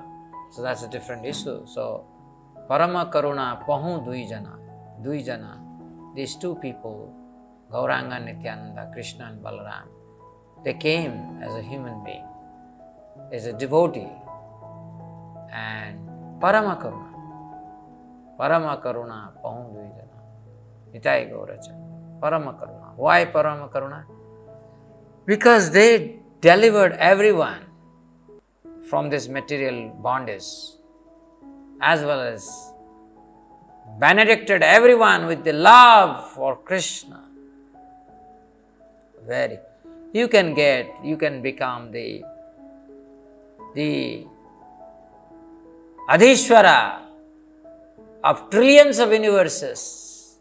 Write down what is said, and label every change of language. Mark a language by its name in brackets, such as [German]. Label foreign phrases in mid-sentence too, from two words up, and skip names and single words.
[English] So that's a different issue. So, [Bangla] Parama Karuna Pahu Duijana, [English] these two people, Gauranga Nityananda, Krishna and Balaram, they came as a human being, as a devotee, and [Bangla] Parama Karuna Pahu Duijana, Nitai Gauracha, Parama Karuna. [English] Why [Bangla] Parama Karuna? [English] Because they delivered everyone from this material bondage, as well as benedicted everyone with the love for Krishna. You can become the Adhishvara of trillions of universes.